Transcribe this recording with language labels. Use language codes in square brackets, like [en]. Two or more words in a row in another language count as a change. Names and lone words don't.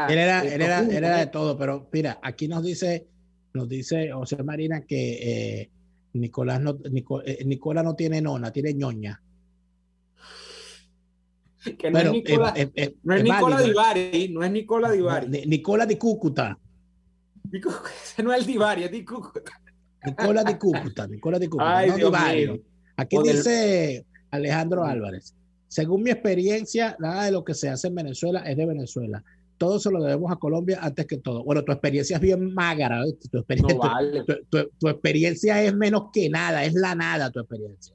[es] Él era de todo, pero mira, aquí nos dice José Marina que Nicolás no tiene nona, tiene ñoña. Que no, bueno, no es Nicola Divari, no es Nicola Divari. Nicola di Cúcuta. Ese no es el Divari, es di Cúcuta. Nicola di Cúcuta, Ay, no Divari. Aquí dice Alejandro Álvarez, según mi experiencia, nada de lo que se hace en Venezuela es de Venezuela. Todo se lo debemos a Colombia antes que todo. Bueno, tu experiencia es bien mágara, ¿eh? Tu experiencia es menos que nada, es la nada tu experiencia.